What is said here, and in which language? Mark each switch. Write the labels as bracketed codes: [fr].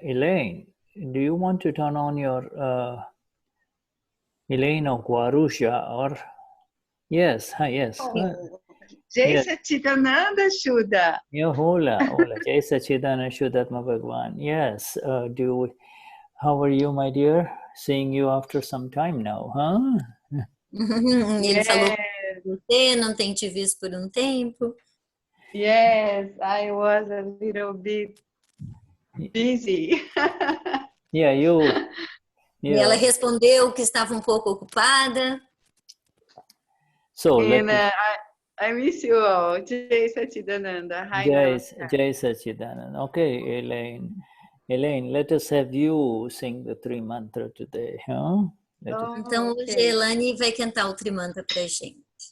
[en] Elaine, do you want to turn on your Elaine or Guarusha or yes, yes. Jai Satchidananda Shuddha. Yeah, hola. Jai Satchidananda Shuddhatma Bhagavan. Yes. How are you, my dear? Seeing you after some time now, huh? [pt] Ele falou com você, não tem te visto por tempo. [en] Yes, I was a little bit busy. Yeah, you. [pt] E ela respondeu que estava pouco ocupada. [en] So, and I miss you all. Jai Satchidananda. Hi, Jai Satchidananda. Okay, Elaine. Elaine, let us have you sing the Tri Mantra today, huh? [pt] Então, hoje a Elaine vai cantar o Trimantra para a gente.